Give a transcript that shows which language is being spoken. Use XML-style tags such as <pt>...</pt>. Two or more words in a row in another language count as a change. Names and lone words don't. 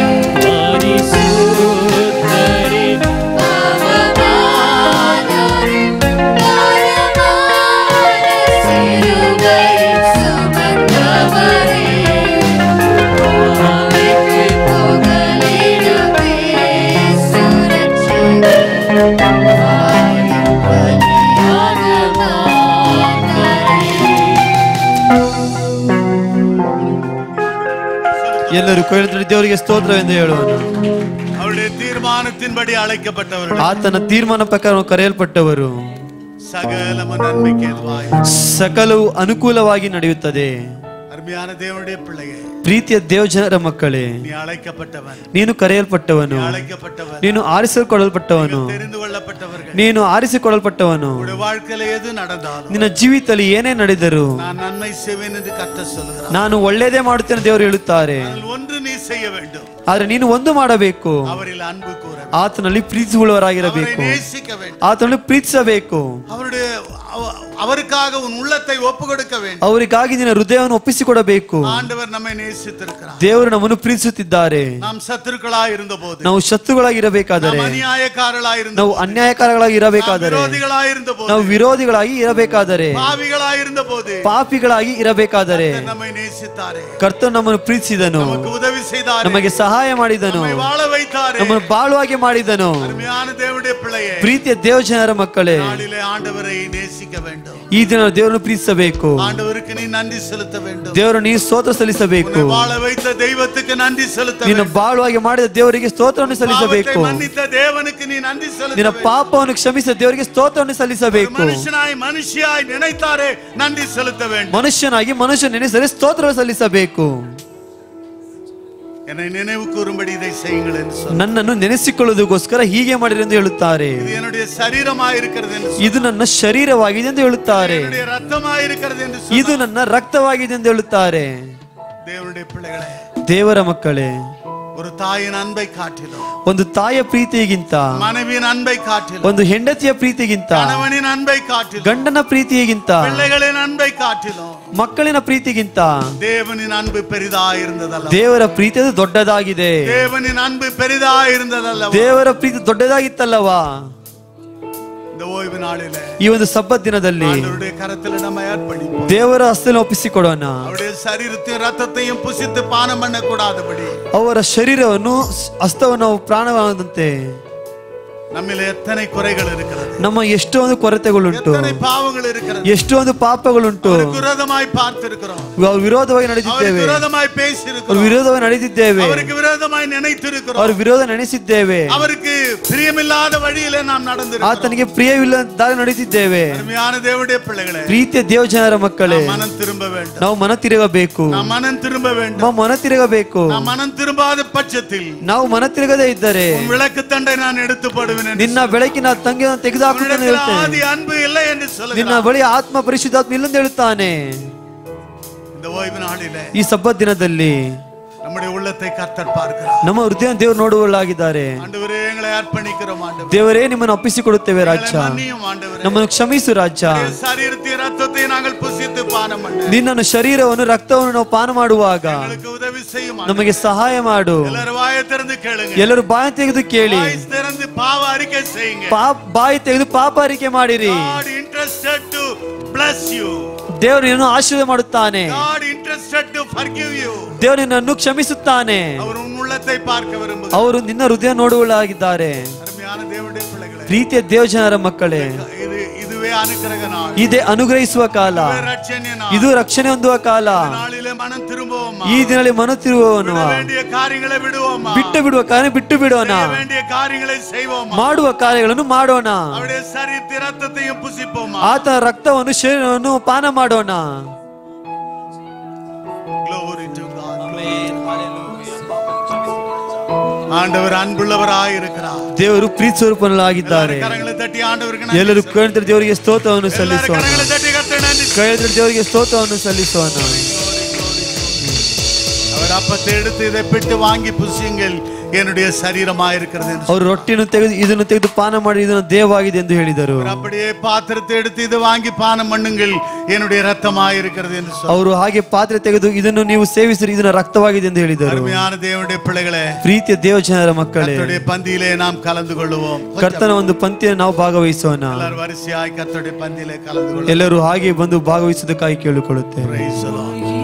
<ta>பரிசுத்தரே பாவமானாரே, பாரமான சிலுவை சுமந்தவரே, பாவிக்கு புகலிடம் இயேசு ரட்சகர் பாரினில் பலியாக மாண்டாரே.</ta> <kn>ಎಲ್ಲರೂ ಕೊಯ್ಲು ದೇವರಿಗೆ ಸ್ತೋತ್ರವೆಂದು ಹೇಳೋಣ.</kn> <ta>அவருடைய தீர்மானத்தின்படி அழைக்கப்பட்டவர்கள்,</ta> <kn>ಆತನ ತೀರ್ಮಾನ ಪ್ರಕಾರ ಕರೆಯಲ್ಪಟ್ಟವರು,</kn> <ta>சகல நன்மைக்கு ஏதுவாய்.</ta> <kn>ಸಕಲವು ಅನುಕೂಲವಾಗಿ ನಡೆಯುತ್ತದೆ.</kn> <ta>அருமையான தேவனுடைய பிள்ளையே,</ta> <kn>ಪ್ರೀತಿಯ ದೇವಜನರ ಮಕ್ಕಳೇ,</kn> <ta>நீ அழைக்கப்பட்டவன்,</ta> <kn>ನೀನು ಕರೆಯಲ್ಪಟ್ಟವನು,</kn> <ta>அழைக்கப்பட்டவன்,</ta> <kn>ನೀನು ಆರಿಸಿಕೊಳ್ಳಲ್ಪಟ್ಟವನು,</kn> <ta>தெரிந்து கொள்ளப்பட்டவர்கள்.</ta> <kn>ನೀನು ಆರಿಸಿಕೊಳ್ಳಲ್ಪಟ್ಟವನು.</kn> <ta>உங்களுடைய வாழ்க்கையில எது நடந்தாலும்</ta> <kn>ನಿನ್ನ ಜೀವಿತದಲ್ಲಿ ಏನೇ ನಡೆದರೂ</kn> <ta>நான் நன்மை செய்வேன் என்று கர்த்தர் சொல்கிறார்.</ta> <kn>ನಾನು ಒಳ್ಳೆಯದೇ ಮಾಡುತ್ತೇನೆ ದೇವರು ಹೇಳುತ್ತಾರೆ.</kn> <ta>அதில் ஒன்று நீ செய்ய வேண்டும்,</ta> <kn>ಆದ್ರೆ ನೀನು ಒಂದು ಮಾಡಬೇಕು,</kn> <ta>அவரில் அன்பு கூற வேண்டும்,</ta> <kn>ಆತನಲ್ಲಿ</kn> <ta>அவரை</ta> <kn>ಪ್ರೀತಿಸುವವರಾಗಿರಬೇಕು,</kn> <ta>நேசிக்க வேண்டும்,</ta> <kn>ಆತನಲ್ಲಿ ಪ್ರೀತಿಸಬೇಕು,</kn> <ta>அவருக்காக உன் உள்ளத்தை ஒப்பு கொடுக்க வேண்டும்.</ta> <kn>ಅವರಿಗಾಗಿ ನಿನ್ನ ಹೃದಯವನ್ನು ಒಪ್ಪಿಸಿಕೊಡಬೇಕು.</kn> <ta>ஆண்டவர் நம்மை நேசித்திருக்கிறார்.</ta> <kn>ದೇವರು ನಮ್ಮನ್ನು ಪ್ರೀತಿಸುತ್ತಿದ್ದಾರೆ.</kn> <ta>நாம் சத்துருக்களாய் இருந்தபோது,</ta> <kn>ನಾವು ಶತ್ರುಗಳಾಗಿ ಇರಬೇಕಾದರೆ,</kn> <ta>நாம் அநியாயக்காரர்களாய்</ta> <kn>ನಾವು</kn> <ta>இருந்தபோது,</ta> <kn>ಅನ್ಯಾಯಕಾರಗಳಾಗಿ</kn> <ta>நாம்</ta> <kn>ಇರಬೇಕಾದರೆ,</kn> <ta>விரோதிகளாய் இருந்தபோது,</ta> <kn>ನಾವು ವಿರೋಧಿಗಳಾಗಿ ಇರಬೇಕಾದರೆ,</kn> <ta>பாவிகளாய் இருந்தபோது,</ta> <kn>ಪಾಪಿಗಳಾಗಿ ಇರಬೇಕಾದರೆ</kn> <ta>நம்மை நேசித்தாரே,</ta> <kn>ಕರ್ತನು ನಮ್ಮನ್ನು ಪ್ರೀತಿಸಿದನು,</kn> <ta>நமக்கு உதவி செய்தாரே,</ta> <kn>ನಮಗೆ ಸಹಾಯ ಸಹಾಯ ಮಾಡಿದನು,</kn> <ta>நம்மை வாழ வைத்தாரே.</ta> <kn>ನಮ್ಮನ್ನು ಬಾಳುವಾಗೆ ಮಾಡಿದನು.</kn> <ta>அருமையான தேவனுடைய பிள்ளையே,</ta> <kn>ಪ್ರೀತಿಯ ದೇವಜನರ ಮಕ್ಕಳೇ,</kn> <ta>நாளிலே ஆண்டவரை நேசிக்க வேண்டும்.</ta> <kn>ಈ ದಿನ ದೇವರನ್ನು ಪ್ರೀತಿಸಬೇಕು.</kn> <ta>ஆண்டவருக்கு நீ நன்றி செலுத்த வேண்டும்.</ta> <kn>ದೇವರು ನೀ ಸ್ತೋತ್ರ ಸಲ್ಲಿಸಬೇಕು.</kn> <ta>உன்னை வாழ வைத்த தெய்வத்துக்கு நன்றி செலுத்த</ta> <kn>ನಿನ್ನ</kn> <ta>வேண்டும்.</ta> <kn>ಬಾಳುವಾಗೆ ಮಾಡಿದ ದೇವರಿಗೆ ಸ್ತೋತ್ರವನ್ನು ಸಲ್ಲಿಸಬೇಕು.</kn> <ta>பாவத்தை மன்னித்த தேவனுக்கு நீ நன்றி செலுத்த</ta> <kn>ನಿನ್ನ</kn> <ta>வேண்டும்.</ta> <kn>ಪಾಪವನ್ನು ಕ್ಷಮಿಸಿದ ದೇವರಿಗೆ ಸ್ತೋತ್ರವನ್ನು ಸಲ್ಲಿಸಬೇಕು.</kn> <ta>மனுஷனாய் மனுஷியாய் நினைத்தாரே நன்றி செலுத்த வேண்டும்.</ta> <kn>ಮನುಷ್ಯನಾಗಿ ಮನುಷ್ಯ ನೆನೆಸದೆ ಸ್ತೋತ್ರವನ್ನು ಸಲ್ಲಿಸಬೇಕು.</kn> <ta>என்னை நினைவு கூறும்படி இதை செய்யுங்கள் என்று சொன்னார்.</ta> <kn>ನನ್ನನ್ನು ನೆನೆಸಿಕೊಳ್ಳುವುದಕ್ಕೋಸ್ಕರ ಹೀಗೆ ಮಾಡಿರಿ ಎಂದು ಹೇಳುತ್ತಾರೆ.</kn> <ta>இது என்னுடைய சரீரமாய் இருக்கிறது என்று</ta> <kn>ಇದು ನನ್ನ ಶರೀರವಾಗಿದೆ ಎಂದು ಹೇಳುತ್ತಾರೆ.</kn> <ta>என்னுடைய ரத்தமாய் இருக்கிறது என்று</ta> <kn>ಇದು</kn> <ta>சொன்னார்.</ta> <kn>ನನ್ನ ರಕ್ತವಾಗಿದೆ ಎಂದು ಹೇಳುತ್ತಾರೆ.</kn> <ta>தேவனுடைய பிள்ளைகளே,</ta> <kn>ದೇವರ ಮಕ್ಕಳೇ,</kn> <ta>ஒரு தாயின் அன்பை காட்டிலும்,</ta> <kn>ಒಂದು ತಾಯಿಯ ಪ್ರೀತಿಗಿಂತ,</kn> <ta>மனைவியின் அன்பை காட்டிலும்,</ta> <kn>ಒಂದು ಹೆಂಡತಿಯ ಪ್ರೀತಿಗಿಂತ,</kn> <ta>கணவனின் அன்பை காட்டிலும்,</ta> <kn>ಗಂಡನ ಪ್ರೀತಿಗಿಂತ,</kn> <ta>பிள்ளைகளின் அன்பை காட்டிலும்</ta> <kn>ಮಕ್ಕಳಿನ ಪ್ರೀತಿಗಿಂತ</kn> <ta>தேவனின் அன்பு பெரிதாய் இருந்ததல்ல.</ta> <kn>ದೇವರ ಪ್ರೀತಿ ಅದು ದೊಡ್ಡದಾಗಿದೆ.</kn> <ta>தேவனின் அன்பு பெரிதாய் இருந்ததல்ல.</ta> <kn>ದೇವರ ಪ್ರೀತಿ ದೊಡ್ಡದಾಗಿತ್ತಲ್ಲವಾ?</kn> <ta>இந்த ஓய்வு நாளிலே</ta> <kn>ಈ ಒಂದು ಸಬ್ಬತ್ ದಿನದಲ್ಲಿ</kn> <ta>ஆண்டவருடைய கரத்தில் நம்மை அர்ப்பணிப்போம்.</ta> <kn>ದೇವರ ಹಸ್ತದಲ್ಲಿ ಒಪ್ಪಿಸಿಕೊಡೋಣ.</kn> <ta>அவருடைய சரீரத்தையும் ரத்தத்தையும் புசித்து பானம் பண்ண கூடாதபடி</ta> <kn>ಅವರ ಶರೀರವನ್ನು ಹಸ್ತವನ್ನು ನಾವು ಪ್ರಾಣವಾದಂತೆ</kn> <ta>நம்மிலே எத்தனை குறைகள் இருக்கிறது,</ta> <kn>ನಮ್ಮ ಎಷ್ಟೋ ಒಂದು ಕೊರತೆಗಳುಂಟು,</kn> <ta>எத்தனை பாவங்கள் இருக்கிறது.</ta> <kn>ಎಷ್ಟೋ ಒಂದು ಪಾಪಗಳುಂಟು.</kn> <ta>அவருக்கு விரோதமாய் பார்த்திருக்கிறோம்,</ta> <kn>ವಿರೋಧವಾಗಿ</kn> <ta>அவருக்கு</ta> <kn>ನಡೆದಿದ್ದೇವೆ,</kn> <ta>விரோதமாய்</ta> <kn>ಅವ್ರ</kn> <ta>பேசியிருக்கிறோம்,</ta> <kn>ವಿರೋಧವಾಗಿ ನಡೆದಿದ್ದೇವೆ,</kn> <ta>அவருக்கு விரோதமாய் நினைத்திருக்கிறோம்,</ta> <kn>ಅವ್ರ ವಿರೋಧ ನೆನೆಸಿದ್ದೇವೆ,</kn> <ta>அவருக்கு பிரியமில்லாத வழியிலே நாம் நடந்திருக்கிறோம்.</ta> <kn>ಆತನಿಗೆ ಪ್ರಿಯವಿಲ್ಲ ದಾರಿ ನಡೆದಿದ್ದೇವೆ.</kn> <ta>அருமையான தேவனுடைய பிள்ளைகளே,</ta> <kn>ಪ್ರೀತಿಯ ದೇವಜನರ ಮಕ್ಕಳೇ,</kn> <ta>நாம் மனம் திரும்ப வேண்டும்.</ta> <kn>ನಾವು ಮನ ತಿರುಗಬೇಕು.</kn> <ta>நாம் மனம் திரும்ப வேண்டும்.</ta> <kn>ನಾವು ಮನ ತಿರುಗಬೇಕು.</kn> <ta>நாம் மனம் திரும்பாத பட்சத்தில்</ta> <kn>ನಾವು ಮನ ತಿರುಗದೇ ಇದ್ದರೆ</kn> <ta>உன் விளக்கு தண்டை நான் எடுத்து போடுவேன் என்று</ta> <kn>ನಿನ್ನ ಬೆಳಕಿನ ತಂಗಿಯನ್ನು ತೆಗೆದುಹಾಕುತ್ತೇನೆ</kn> <ta>உன்னிடத்தில்</ta> <kn>ಹೇಳ್ತೇನೆ.</kn> <ta>ஆதி அன்பு இல்லை என்று</ta> <kn>ನಿನ್ನ</kn> <ta>சொல்லுகிறார்.</ta> <kn>ಬಳಿ ಆತ್ಮ ಪರಿಶುದ್ಧಾತ್ಮ ಇಲ್ಲಂತ ಹೇಳುತ್ತಾನೆ.</kn> <ta>இந்த ಓய்வு நாளிலே</ta> <kn>ಈ ಸಬ್ಬತ್ ದಿನದಲ್ಲಿ</kn> <ta>நம்முடைய உள்ளத்தை கர்த்தர் பார்க்கிறார்.</ta> <kn>ನಮ್ಮ ಹೃದಯ ದೇವರು ನೋಡುವಲ್ಲಾಗಿದ್ದಾರೆ.</kn> <ta>ஆண்டவரே, எங்களை அர்ப்பணிக்கிறோம் ஆண்டவரே.</ta> <kn>ದೇವರೇ, ನಿಮ್ಮನ್ನು ಒಪ್ಪಿಸಿಕೊಡುತ್ತೇವೆ ರಾಜ.</kn> <ta>எங்களை மன்னியும் ஆண்டவரೇ.</ta> <kn>ನಮ್ಮನ್ನು ಕ್ಷಮಿಸು ರಾಜ.</kn> <ta>உம்முடைய சரீரத்தை ரத்தத்தை நாங்கள் புசித்து பானம் பண்ண</ta> <kn>ನಿನ್ನ ಶರೀರವನ್ನು ರಕ್ತವನ್ನು ನಾವು ಪಾನ ಮಾಡುವಾಗ</kn> <ta>எங்களுக்கு உதவி செய்யும் ஆண்டவரே.</ta> <kn>ನಮಗೆ ಸಹಾಯ ಮಾಡು.</kn> <ta>எல்லாரும் வாயை திறந்து கேளுங்க.</ta> <kn>ಎಲ್ಲರೂ ಬಾಯಿ ತೆಗೆದು ಕೇಳಿ,</kn> <ta>வாயை திறந்து பாவ அறிக்கை செய்யுங்க.</ta> <kn>ಬಾಯಿ ತೆಗೆದು ಪಾಪ ಅರಿಕೆ ಮಾಡಿರಿ.</kn> <en>God interested to bless you.</en> <kn>ದೇವರು ನಿನ್ನನ್ನು ಆಶೀರ್ವಾದ ಮಾಡುತ್ತಾನೆ.</kn> <en>God interested to forgive you.</en> <kn>ದೇವರು ನಿನ್ನನ್ನು ಕ್ಷಮಿಸುತ್ತಾನೆ.</kn> <ta>அவர் உன் உள்ளத்தை பார்க்க விரும்புகிறார்.</ta> <kn>ಅವರು ನಿನ್ನ ಹೃದಯ ನೋಡುವಳಾಗಿದ್ದಾರೆ.</kn> <ta>அருமையான தேவனுடைய பிள்ளைகளே,</ta> <kn>ಪ್ರೀತಿಯ ದೇವಜನರ ಮಕ್ಕಳೇ,</kn> <ta>இதுவே அனுக்கிரக நாள்.</ta> <kn>ಇದೇ ಅನುಗ್ರಹಿಸುವ ಕಾಲ,</kn> <ta>இதுவே ரட்சணிய நாள்.</ta> <kn>ಇದು ರಕ್ಷಣೆ ಹೊಂದುವ ಕಾಲ.</kn> <ta>இந்த நாளிலே மனம் திரும்புவோமா?</ta> <kn>ಈ ದಿನದಲ್ಲಿ ಮನ ತಿರುಗುವವನು</kn> <ta>விட வேண்டிய காரியங்களை விடுவோமா?</ta> <kn>ಬಿಟ್ಟು ಬಿಡುವ ಕಾರ್ಯ ಬಿಟ್ಟು ಬಿಡೋಣ.</kn> <ta>செய்ய வேண்டிய காரியங்களை செய்வோமா?</ta> <kn>ಮಾಡುವ ಕಾರ್ಯಗಳನ್ನು ಮಾಡೋಣ.</kn> <ta>அவருடைய சரீரத்தை ரத்தத்தையும் புசிப்போமா?</ta> <kn>ಆತನ ರಕ್ತವನ್ನು ಶರೀರವನ್ನು ಪಾನ ಮಾಡೋಣ.</kn> <en>Glory to God.</en> <ta>ஆண்டவர் அன்புள்ளவராய் இருக்கிறார்.</ta> <kn>ದೇವರು ಪ್ರೀತಿ ಸ್ವರೂಪನಾಗಿದ್ದಾರೆ.</kn> <ta>கரங்களை தட்டி ஆண்டவருக்கு நன்றி</ta> <kn>ಎಲ್ಲರೂ</kn> <ta>சொல்லுங்க.</ta> <kn>ಕೇಳಿದ್ರೆ ದೇವರಿಗೆ ಸ್ತೋತ್ರವನ್ನು</kn> <ta>எல்லாரும்</ta> <kn>ಸಲ್ಲಿಸೋಣ.</kn> <ta>கரங்களை தட்டி கர்த்தருக்கு நன்றி சொல்லுங்க.</ta> <kn>ಕೇಳಿದ್ರೆ ದೇವರಿಗೆ ಸ್ತೋತ್ರವನ್ನು ಸಲ್ಲಿಸೋಣ.</kn> <ta>அவர் அப்பத்தை எடுத்து இதை பிட்டு வாங்கி புசியுங்கள், என்னுடைய சரீரமாய் இருக்கிறது என்று</ta> <kn>ಅವರು ರೊಟ್ಟಿಯನ್ನು ತೆಗೆದು ಇದನ್ನು ತೆಗೆದು ಪಾನ ಮಾಡಿ ಇದನ್ನು ದೇಹವಾಗಿದೆ ಎಂದು ಹೇಳಿದರು.</kn> <ta>அவர் அப்படியே பாத்திரத்தை எடுத்து இது வாங்கி பானம் பண்ணுங்கள், என்னுடைய ரத்தமாய் இருக்கிறது என்று சொன்னார்.</ta> <kn>ಅವರು ಹಾಗೆ ಪಾತ್ರೆ ತೆಗೆದು ಇದನ್ನು ನೀವು ಸೇವಿಸಿರಿ, ಇದನ್ನ ರಕ್ತವಾಗಿದೆ ಎಂದು ಹೇಳಿದರು.</kn> <ta>அருமையான தேவனுடைய பிள்ளைகளே,</ta> <kn>ಪ್ರೀತಿಯ ದೇವಜನರ ಮಕ್ಕಳೇ,</kn> <ta>கர்த்தருடைய பந்தியிலே நாம் கலந்து கொள்வோம்.</ta> <kn>ಕರ್ತನ ಒಂದು ಪಂಕ್ತಿಯನ್ನು ನಾವು ಭಾಗವಹಿಸೋಣ.</kn> <ta>எல்லாரும் வரிசையாய் கர்த்தருடைய பந்தியிலே கலந்து கொள்வோம்.</ta> <kn>ಎಲ್ಲರೂ ಹಾಗೆ ಬಂದು ಭಾಗವಹಿಸುವುದಕ್ಕಾಗಿ ಕೇಳಿಕೊಳ್ಳುತ್ತೇವೆ.</kn> <en>Praise the Lord.</en>